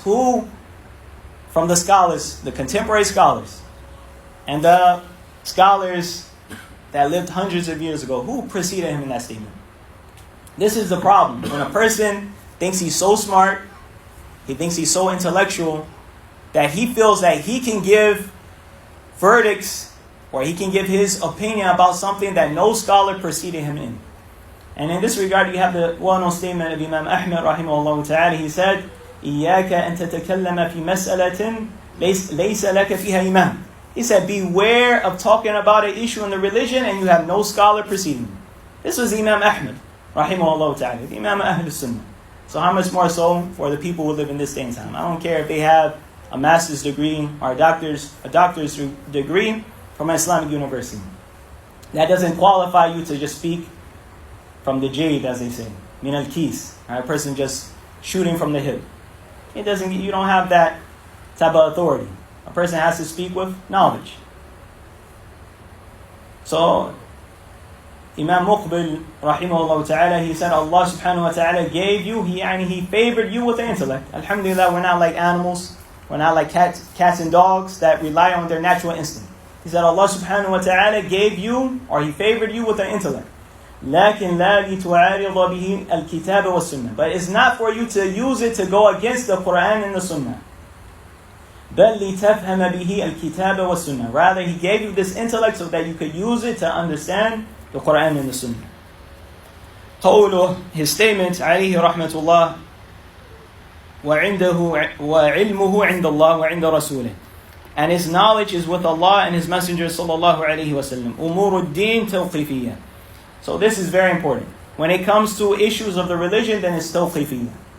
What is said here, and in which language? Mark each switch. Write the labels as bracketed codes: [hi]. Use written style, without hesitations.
[en] Who, from the scholars, the contemporary scholars, and the scholars that lived hundreds of years ago, who preceded him in that statement? This is the problem. When a person thinks he's so smart, he thinks he's so intellectual, that he feels that he can give verdicts or he can give his opinion about something that no scholar preceded him in. And in this regard, you have the well-known statement of Imam Ahmad rahimahullah ta'ala. He said, [ar] إِيَّاكَ أَن تَتَكَلَّمَ فِي مَسْأَلَةٍ لَيْسَ لَكَ فِيهَا إِمَامٍ. [en] He said, beware of talking about an issue in the religion and you have no scholar preceding you. This was Imam Ahmad rahimahullah ta'ala, the Imam Ahl-Sunnah. So how much more so for the people who live in this day and time? I don't care if they have a master's degree or a doctor's degree from an Islamic university. That doesn't qualify you to just speak from the jade, as they say, [ar] min al-kis, [en] a person just shooting from the hip. You don't have that type of authority. A person has to speak with knowledge. So, Imam Muqbil, rahimahullah ta'ala, he said, Allah subhanahu wa ta'ala gave you, he favored you with the intellect. Alhamdulillah, we're not like animals, we're not like cats and dogs that rely on their natural instinct. He said, Allah subhanahu wa ta'ala gave you, or he favored you with the intellect. [ar] لكن لا لتعارض به الكتاب والسنة. [en] But it's not for you to use it to go against the Quran and the Sunnah. [ar] بل لتفهم به الكتاب والسنة. [en] Rather, he gave you this intellect so that you could use it to understand the Quran and the Sunnah. [ar] قوله, [en] his statement, [ar] عليه رحمة الله, وعنده وعلمه عند الله وعند رسوله. [en] And his knowledge is with Allah and his Messenger sallallahu alaihi wasallam. [ar] أمور الدين توقيفية. [en] So this is very important. When it comes to issues of the religion, then it's tawqifiyya.